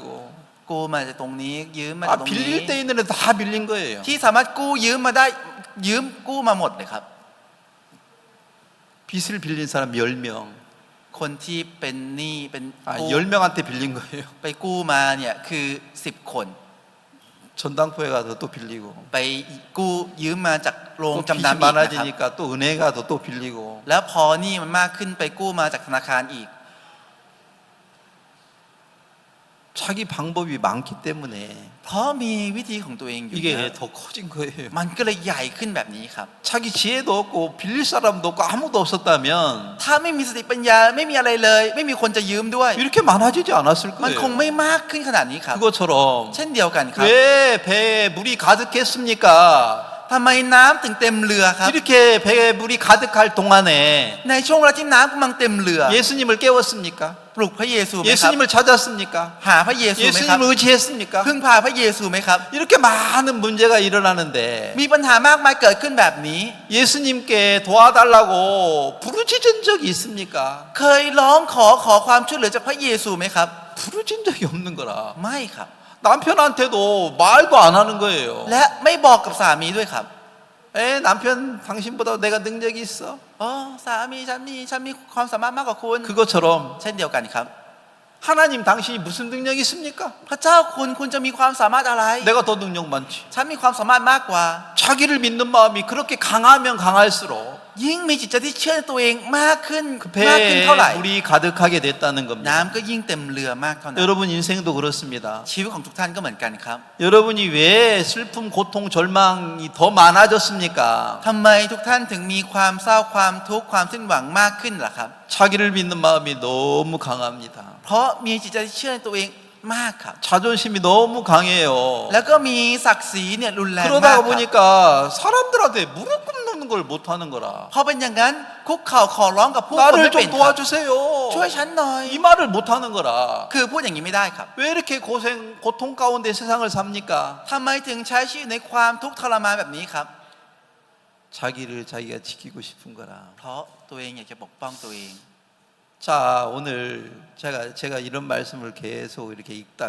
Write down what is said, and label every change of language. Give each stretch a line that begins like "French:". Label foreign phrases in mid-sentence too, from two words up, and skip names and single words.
Thai: กู้มาจากตรงนี้ยืมมาจากตรงนี้
Korean: 빌릴 때 있는 애 다 빌린 거예요.
Thai: ที่สามารถกู้ยืมมาได้ยืมกู้มาหมดเลยครับ
Korean: 빚을 빌린 사람 10명.
Thai: คนที่เป็นหนี้เป็น 아, กู้
Korean: 10명한테 빌린 거예요.
Thai: ไปกู้มาเนี่ยคือ10 คน
Korean: 전당포에 가서 또 빌리고
Thai: ไปกู้ยืมมาจากโรง
Korean: 또
Thai: จำ
Korean: 빚이
Thai: นำอีกนะครับ
Korean: 많아지니까 또 은행 가서 또 빌리고
Thai: แล้วพอหนี้มันมากขึ้นไปกู้มาจากธนาคารอีก
Korean: 자기 방법이 많기 때문에
Thai: เพราะมีวิธีของตัวเองอยู่เยอะ
Korean: 이게 더 커진 거예요.
Thai: มันก็เลยใหญ่ขึ้นแบบนี้ครับ
Korean: 자기 지혜도 없고 빌릴 사람도 없고 아무도 없었다면
Thai: ถ้าไม่มีสติปัญญาไม่มีอะไรเลย ไม่มีคนจะยืมด้วย
Korean: 이렇게 많아지지 않았을
Thai: มันคง
Korean: 거예요.
Thai: ไม่มากขึ้นขนาดนี้ครับ
Korean: 그것처럼
Thai: เช่นเดียวกันครับ
Korean: 왜 배에 물이 가득했습니까?
Thai: ทำไมน้ำถึงเต็มเรือครับ
Korean: 이렇게 배에 물이 가득할 동안에
Thai: ในช่วงเวลาที่น้ำกำลังเต็มเรือ
Korean: 예수님을 깨웠습니까?
Thai: ปลุกพระเยซูไหมครับ
Korean: 예수님을 찾았습니까?
Thai: หาพระเยซูไหมครับ
Korean: 예수님을 의지했습니까?
Thai: พึ่งพาพระเยซูไหมครับ
Korean: 이렇게 많은 문제가 일어나는데
Thai: มีปัญหามากมายเกิดขึ้นแบบนี้
Korean: 예수님께 도와달라고 부르짖은 적이 있습니까?
Thai: เคยร้องขอความช่วยเหลือจากพระเยซูไหมครับ
Korean: 부르짖은 적이 없는 거라.
Thai: ไม่ครับ
Korean: 남편한테도 말도 안 하는 거예요.
Thai: และไม่บอกกับสามีด้วยครับ
Korean: 에 남편 당신보다 내가 능력이 있어.
Thai: อ๋อสามีฉันมีความสามารถมากกว่าคุณ
Korean: 그것처럼
Thai: เช่นเดียวกันครับ
Korean: 하나님 당신이 무슨 능력이 있습니까?
Thai: พระเจ้าคุณจะมีความสามารถอะไร
Korean: 내가 더 능력 많지.
Thai: ฉันมีความสามารถมากกว่า
Korean: 자기를 믿는 마음이 그렇게 강하면 강할수록
Thai: ยิ่งมีจิตใจที่เชื่อในตัวเองมากขึ้น
Korean: 그
Thai: มากขึ้นเท่าไหร่
Korean: 배에 물이 가득하게 됐다는 겁니다.
Thai: น้ำก็ยิ่งเต็มเรือมากเท่านั้น
Korean: 여러분 인생도 그렇습니다.
Thai: ชีวิตของทุกท่านก็เหมือนกันครับ
Korean: 여러분이 왜 슬픔, 고통, 절망이 더 많아졌습니까?
Thai: ทำไมทุกท่านถึงมีความเศร้าความทุกข์ความสิ้นหวังมากขึ้นล่ะครับ
Korean: 자기를 믿는 마음이 너무 강합니다.
Thai: เพราะมีจิตใจที่เชื่อในตัวเองมากครับ
Korean: 자존심이 너무 강해요.
Thai: แล้วก็มีศักดิ์ศรีเนี่ยรุนแรงมากค
Korean: 그러다가
Thai: รับ
Korean: 보니까 사람들한테 무릎 꿇는 걸 못하는 거라.
Thai: พอเป็นอย่างนั้นคุกเข่าขอร้องกับผู้คนไม่
Korean: 나를
Thai: เป็น
Korean: 좀
Thai: ครับ
Korean: 도와주세요.
Thai: ช่วยฉันหน่อย
Korean: 이 말을 못하는 거라.
Thai: คือพูดอย่างนี้ไม่ได้ครับ
Korean: 왜 이렇게 고통 가운데 세상을 삽니까?
Thai: ทำไมถึงใช้ชีวิตในความทุกข์ทรมานแบบนี้ครับ
Korean: 자기를 자기가 지키고 싶은 거라.
Thai: เพราะตัวเองอยากจะปกป้องตัวเอง
Korean: 자, 오늘 제가 이런 말씀을 계속 이렇게 읽다가